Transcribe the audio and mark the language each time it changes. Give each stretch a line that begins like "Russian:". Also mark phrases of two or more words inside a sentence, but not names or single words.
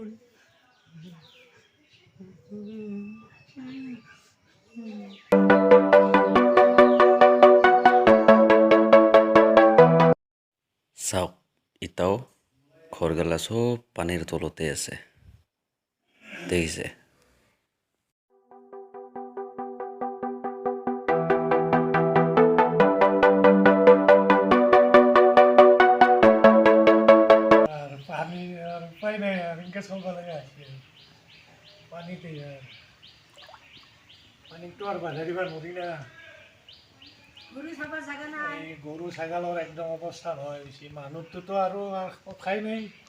Assamese: চাওক এটাও ঘৰগেলা চব পানীৰ তলতে আছে দেখিছে
Bangla: পানী আর উপায় নাই আর ইনকে চলবা লাগে আছে পানিতে পানি তো আর বাধা দিবার নদী না গরু ছাগলের একদম অবস্থা হয় বেশি মানুষটো তো আর কথাই নেই